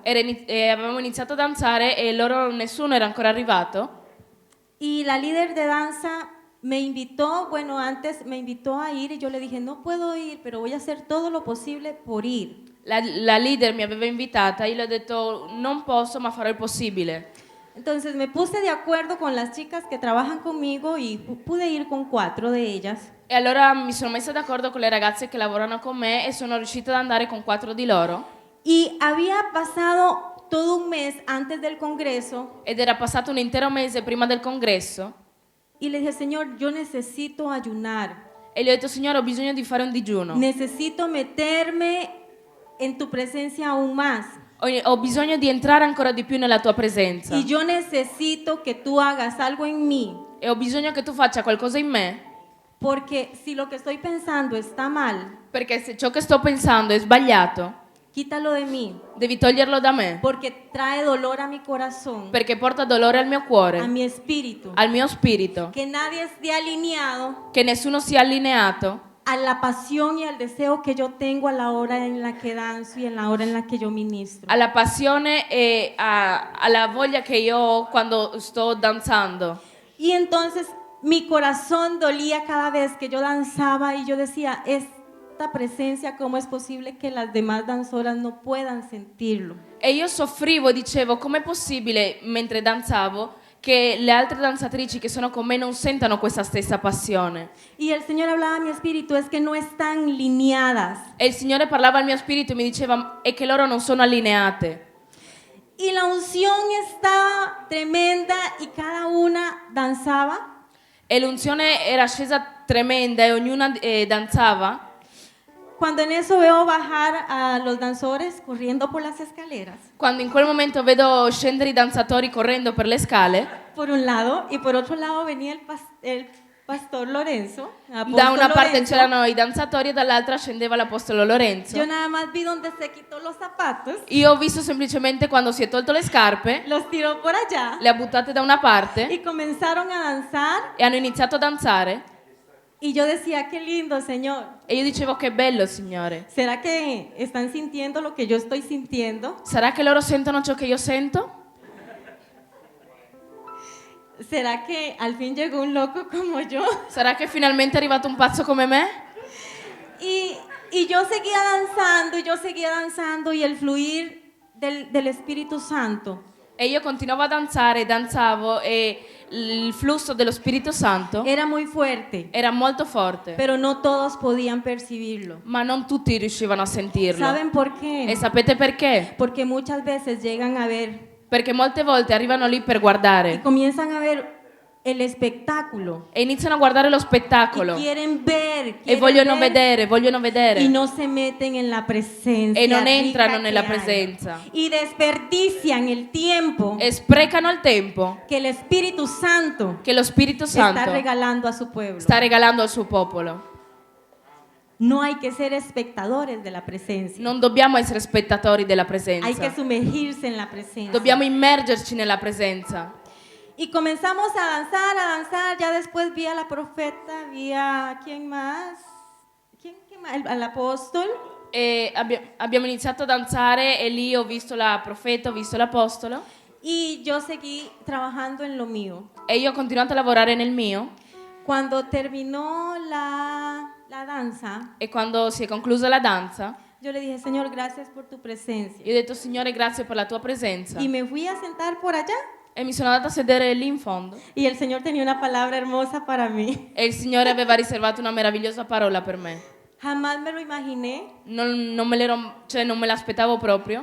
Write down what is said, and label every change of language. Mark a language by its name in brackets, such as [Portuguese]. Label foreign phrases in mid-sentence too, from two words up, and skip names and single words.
[Italian] avevamo iniziato a danzare e loro nessuno era ancora arrivato. [Spanish] Y la líder de danza me invitó, bueno, antes me invitó a ir y yo le dije, no puedo ir, pero voy a hacer todo lo posible por ir. [Italian] La leader mi aveva invitata, io le ho detto non posso ma farò il possibile. [Spanish] Entonces me puse de acuerdo con las chicas que trabajan conmigo y pude ir con 4 de ellas. [Italian] E allora mi sono messa d'accordo con le ragazze che lavorano con me e sono riuscita ad andare con 4 di loro. [Spanish] Y había pasado todo un mes antes del congreso [Italian] Ed era passato un intero mese prima del congresso [Spanish] y le dije, Señor, yo necesito ayunar, [Italian] e gli ho detto, Signore, ho bisogno di fare un digiuno. [Spanish] necesito meterme en tu presencia aún más. [Italian] Ho bisogno di entrare ancora di più nella tua presenza. [Spanish] Y yo necesito que tú hagas algo en mí, [Italian] E ho bisogno che tu faccia qualcosa in me, [Spanish] porque si lo que estoy pensando está mal, [Italian] perché se ciò che sto pensando è sbagliato, [Spanish] quítalo de mí, [Italian] devi toglierlo da me, [Spanish] porque trae dolor a mi corazón, [Italian] perché porta dolore al mio cuore, [Spanish] a mi espíritu. [Italian] al mio spirito, [Spanish] Que nadie esté alineado [Italian] che nessuno sia allineato [Spanish] a la pasión y al deseo que yo tengo a la hora en la que danzo y en la hora en la que yo ministro. [Italian] alla passione e alla voglia che io ho quando sto danzando. [Spanish] Y entonces mi corazón dolía cada vez que yo danzaba y yo decía, esta presencia, ¿cómo es posible que las demás danzoras no puedan sentirlo? [Italian] E io soffrivo e dicevo, com'è possibile, mentre danzavo, che le altre danzatrici che sono con me non sentano questa stessa passione. [Spanish] Y el Señor hablaba a mi espíritu, es que no están lineadas. [Italian] E il Signore parlava al mio spirito e mi diceva, è che loro non sono allineate. [Spanish] Y la unción estaba tremenda y cada una danzaba. [Italian] E l'unzione era scesa tremenda e ognuna danzava. [Spanish] Cuando en eso veo bajar a los danzores corriendo por las escaleras, [Italian] Quando in quel momento vedo scendere i danzatori correndo per le scale, [Spanish] por un lado, y por otro lado venía el pastor Lorenzo. [Italian] da [Spanish] apóstol [Italian] una parte [Spanish] Lorenzo. [Italian] c'erano i danzatori e dall'altra scendeva l'apostolo Lorenzo. [Spanish] Yo nada más vi donde se quitó los zapatos, [Italian] Io ho visto semplicemente quando si è tolto le scarpe, [Spanish] los tiró por allá [Italian] le ha buttate da una parte [Spanish] y comenzaron a danzar. [Italian] e hanno iniziato a danzare. [Spanish] Y yo decía, qué lindo, Señor. [Italian] E io dicevo, che bello, Signore. [Spanish] ¿Será que están sintiendo lo que yo estoy sintiendo? [Italian] Sarà che loro sentono ciò che io sento? [Spanish] ¿Será que al fin llegó un loco como yo? [Italian] Sarà che finalmente è arrivato un pazzo come me? [Spanish] Y yo seguía danzando y el fluir del Espíritu Santo [Italian] E io continuavo a danzare, danzavo e il flusso dello Spirito Santo [Spanish] era muy fuerte, [Italian] era molto forte, [Spanish] pero no todos podían percibirlo. [Italian] ma non tutti riuscivano a sentirlo. [Spanish] ¿Saben por [Italian] E [Spanish] qué? [Italian] sapete perché? [Spanish] Porque muchas veces llegan a ver [Italian] Perché molte volte arrivano lì per [Spanish] y [Italian] guardare [Spanish] comienzan a ver el espectáculo [Italian] e iniziano a guardare lo [Spanish] y [Italian] spettacolo [Spanish] quieren ver, [Italian] e vogliono vedere [Spanish] y no se meten en la presencia [Italian] e non [Spanish] rica [Italian] entrano [Spanish] que [Italian] nella [Spanish] hay. [Italian] presenza [Spanish] Y desperdician el tiempo [Italian] e sprecano il tempo [Spanish] que el Espíritu Santo [Italian] che lo Spirito [Spanish] está [Italian] Santo [Spanish] regalando a su pueblo. [Italian] sta regalando al suo popolo. [Spanish] No hay que ser espectadores de la presencia. [Italian] Non dobbiamo essere spettatori della [Spanish] Hay que [Italian] presenza, [Spanish] sumergirse en la presencia. [Italian] dobbiamo immergerci nella presenza. [Spanish] Y comenzamos a danzar. Ya después vi a la profeta, vi a ¿quién más? ¿Quién más? Al apóstol. [Italian] E abbiamo iniziato a danzare e lì ho visto la profeta, ho visto l'apostolo [Spanish] Y yo seguí trabajando en lo mío. [Italian] e io ho continuato a lavorare nel mio. [Spanish] Cuando terminó la danza, [Italian] E quando si è conclusa la danza, [Spanish] yo le dije, Señor, gracias por tu presencia. [Italian] io ho detto, Signore, grazie per la tua presenza. [Spanish] Y me fui a sentar por allá. [Italian] E mi sono andata a sedere lì in fondo. [Spanish] Y el Señor tenía una palabra hermosa para mí. [Italian] E il Signore aveva riservato una meravigliosa parola per me. [Spanish] Jamás me lo imaginé, [Italian] Non me l'aspettavo proprio,